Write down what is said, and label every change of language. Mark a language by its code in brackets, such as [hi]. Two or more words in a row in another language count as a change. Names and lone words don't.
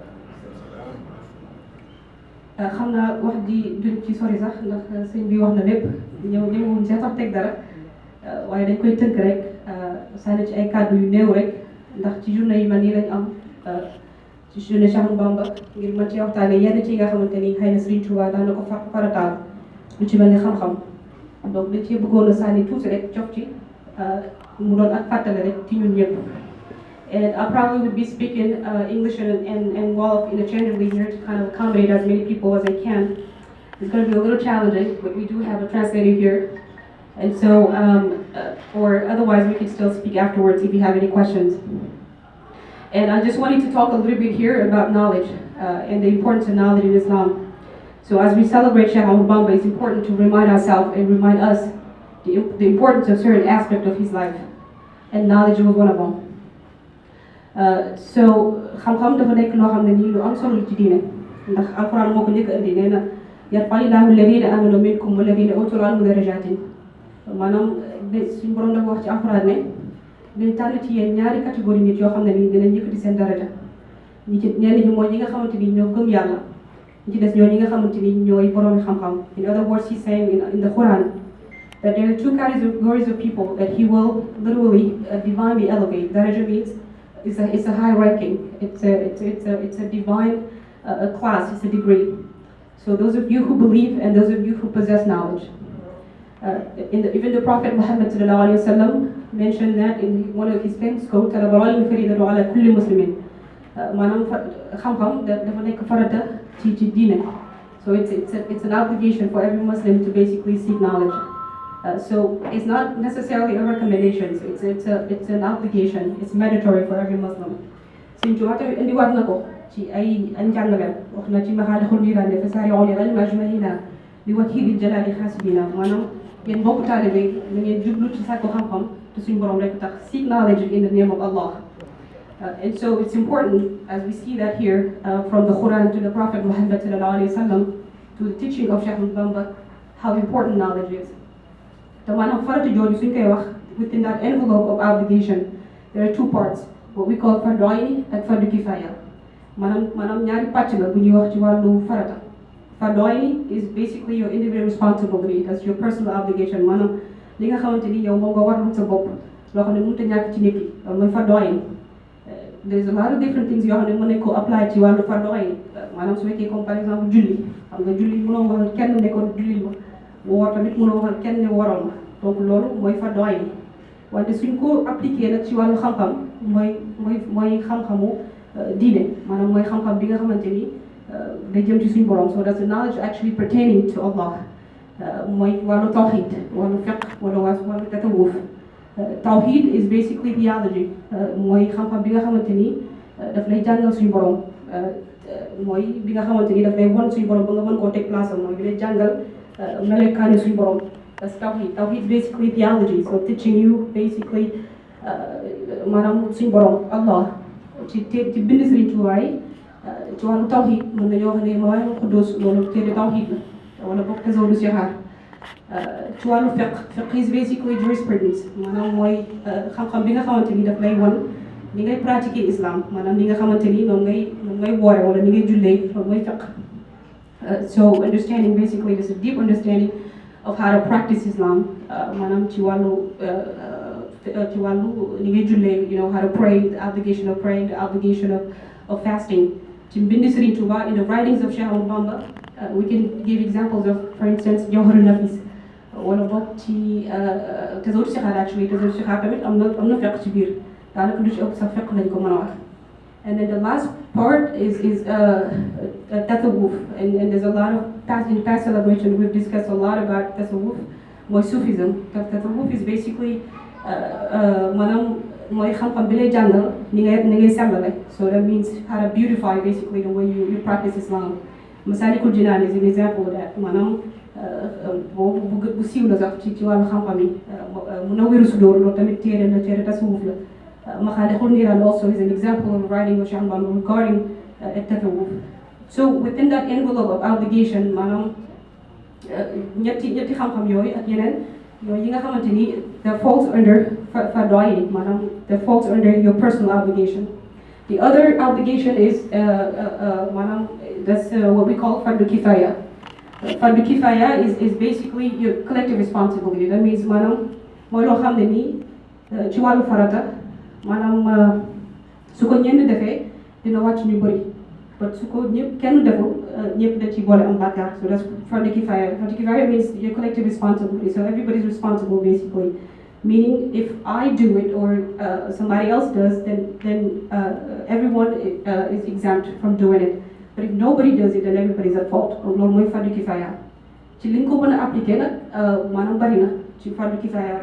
[wo] xam naa wax di duñ ci sori sax ndax sëñ bi wax na lépp ñëwuñ see sax teg dara waaye dañ koy tënk rek sànni ci ay kàddu yu néew rek ndax ci journée yu mel nii lañ am ci journée Cheikh Bamba ngir mën ci waxtaanee yenn ci nga xamante ni xëy na Serigne Touba daan na ko farataal lu ci mel ni xam-xam donc dañ cee bëggoon a sànni tuuti rek jox ci mu doon ak fàttale rek ci ñun ñëpp. [en] And I probably would be speaking English and Wolof interchangeably here to kind of accommodate as many people as I can. It's going to be a little challenging, but we do have a translator here. And so, or otherwise we can still speak afterwards if you have any questions. And I just wanted to talk a little bit here about knowledge and the importance of knowledge in Islam. So as we celebrate Sheikh Bamba, it's important to remind ourselves and remind us the importance of certain aspects of his life. And knowledge was one of them. [wo] So xam-xam dafa nekk loo xam ne nii lu am solo ci diine ndax alquran moo ko njëkk a indi nee na [ar] يرفع الله الذين آمنوا منكم والذين أوتوا العلم درجات [wo] maanaam suñu borom dafa wax ci alquran ne dañ tànn ci yéen ñaari catégorie nit yoo xam ne nii dinañ yëkkati seen daraja ñi ci ñenn ñi mooy ñi nga xamante ni ñoo gëm yàlla ñi ci des ñoo ñi nga xamante ni ñooy boroomi xam-xam. [en] In other words, he's saying in the Quran that there are two categories of people that he will literally divinely elevate. Daraja means it's a high ranking. It's a divine class. It's a degree. So those of you who believe and those of you who possess knowledge. Even the Prophet Muhammad [ar] صلى الله عليه وسلم [en] mentioned that in one of his famous quotes, [ar] "طلب العلم فريضة على كل مسلم." [wo] Maanaam xam-xam dafa nekk farata ci diine. [en] So it's an obligation for every Muslim to basically seek knowledge. So it's not necessarily a recommendation. So it's an obligation. It's mandatory for every Muslim. [wo] Sëñ Tuubaa tamit indiwaat na ko ci ay njàngaleem wax na ci maxaalixul miiraande [ar] فسارعوا إلى العلم أجمعين لوجه الجلال قاصدين [wo] maanaam yéen mbokku taalibe da ngeen jublu ci sàkku xam-xam te suñu borom rek tax. [en] Seek knowledge in the name of Allah. And so it's important, as we see that here, from the Quran to the Prophet Muhammad [ar] صلى الله عليه وسلم [en] to the teaching of Sheikh Bamba, how important knowledge is. The [wo] maanaam farata jooju suñ koy wax [en] within that envelope of obligation there are two parts, what we call fardu ayni ak fardu kifaya. [wo] maanaam ñaari pàcc la bu ñuy wax ci wàllu farata. [en] Fardu ayni is basically your individual responsibility, that's your personal obligation. [wo] maanaam li nga xamante ni yow moom nga warul sa bopp loo xam ne mënut a ñàkk ci nit ki loolu mooy fardu ayni. [en] There's a lot of different things [wo] yoo xam ne mën nañ ko apply ci wàllu fardu ayni. maanaam su fekkee [fr] comme par exemple [wo] julli xam nga julli mënoo waxal kenn ne ko julli ma woor tamit mënoo waxal kenn ne waroon na donc loolu mooy fardu ayni. wante suñ ko appliqué nag ci wàllu xam-xam mooy xam-xamu diine maanaam mooy xam-xam bi nga xamante ni day jëm ci suñ borom. [en] So that's the knowledge actually pertaining to Allah. [wo] mooy wàllu tawhid wàllu fiqh wala wàllu tasawuf. [en] Tawhid is basically theology. [wo] mooy xam-xam bi nga xamante ni daf lay jàngal suñ borom. mooy bi nga xamante ni daf lay won suñ borom ba nga mën koo teg place am mooy bi lay jàngal melokaani suñ borom. [en] That's Tawhid. Tawhid is basically theology. So teaching you basically [wo] maanaam suñ borom Allah ci bind Sëriñ Tuubaa ci wàllu Tawhid mën nañoo wax ne Mawaahibul Quddus loolu téere Tawhid la wala boog Tazawudu Sixaar. ci wàllu fiqh [en] is basically jurisprudence [wo] maanaam mooy xam-xam bi nga xamante ni daf lay won ni ngay pratiquer islam maanaam li nga xamante ni noonu ngay woore wala ni ngay jullee loolu mooy fiqh. [en] So understanding basically this is deep understanding of how to practice Islam. [wo] Maanaam ci wàllu ni ngay jullee, [en] you know, how to pray, the obligation of praying, the obligation of fasting. [wo] Ci mbind Sëriñ Tuubaa, [en] in the writings of Cheikh Bamba, we can give examples of, for instance, Jawharu Nafis. [wo] wala boog ci Tazawudu Sixaar actually Tazawudu Sixaar tamit am na fiqh ci biir daanaka lu ci ëpp sax fiqh lañ ko mën a wax. [en] And then the last part is tasawwuf, and there's a lot of in past celebration we've discussed a lot about tasawwuf, mooy Sufism. [wo] Tasawwuf [en] is basically [wo] maanaam mooy xam-xam bi lay jàngal ni ngay sellale. [en] So that means how to beautify basically the way you practice Islam. Masalikul Jinaan is an example of that. [wo] Maanaam bu siiw la sax ci wàllu xam-xam yi Munawwirus Sudur loolu tamit téere tasawwuf la. [en] Makhalihul Niran also is an example of writing of Cheikh Bamba regarding at-tasawwuf. So within that envelope of obligation, [wo] maanaam ñetti xam-xam yooyu ak yeneen yooyu yi nga xamante ni [en] that falls under [wo] fardu maanaam [en] that falls under your personal obligation. The other obligation is maanaam that's what we call fardu kifaya. Fardu kifaya is basically your collective responsibility. That means [wo] maanaam mooy loo xam ne nii ci wàllu farata maanaam su ko ñenn defee dina wàcc ñu bëri but su ko ñëpp kenn deful ñëpp da ci boole am bàkkaar. [en] So that's fardu kifaya. Fardu kifaya means your collective responsibility. So everybody's responsible basically. Meaning if I do it or somebody else does, then everyone is exempt from doing it. But if nobody does it, then everybody's at fault. [wo] Loolu mooy fardu kifaya. Ci liñ ko mën a appliquer nag maanaam bari na ci fardu kifaya.